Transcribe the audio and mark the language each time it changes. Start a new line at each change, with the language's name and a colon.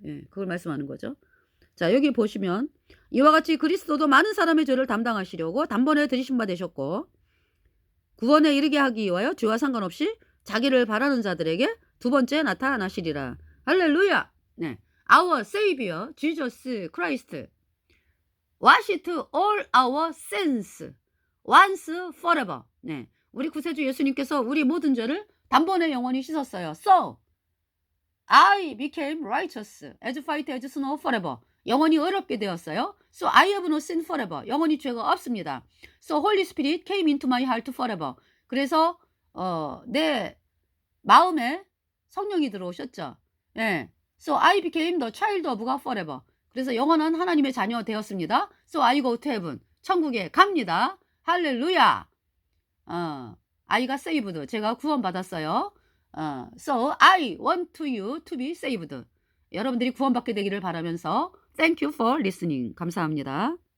Korean: 예, 그걸 말씀하는 거죠. 자, 여기 보시면 이와 같이 그리스도도 많은 사람의 죄를 담당하시려고 단번에 들이신 바 되셨고 구원에 이르게 하기 위하여 죄와 상관없이 자기를 바라는 자들에게 두 번째 나타나시리라. 할렐루야. 네.
English: Our Savior Jesus Christ washed all our sins once forever.
Korean: 네. 우리 구세주 예수님께서 우리 모든 죄를 단번에 영원히 씻었어요.
English: So I became righteous as white as snow forever.
Korean: 영원히 의롭게 되었어요.
English: So I have no sin forever.
Korean: 영원히 죄가 없습니다.
English: So Holy Spirit came into my heart forever.
Korean: 그래서 내 마음에 성령이 들어오셨죠. 예.
English: So I became the child of God forever.
Korean: 그래서 영원한 하나님의 자녀 되었습니다.
English: So I go to heaven.
Korean: 천국에 갑니다. 할렐루야.
English: I got saved.
Korean: 제가 구원받았어요.
English: So I want you to be saved.
Korean: 여러분들이 구원받게 되기를 바라면서
English: Thank you for listening.
Korean: 감사합니다.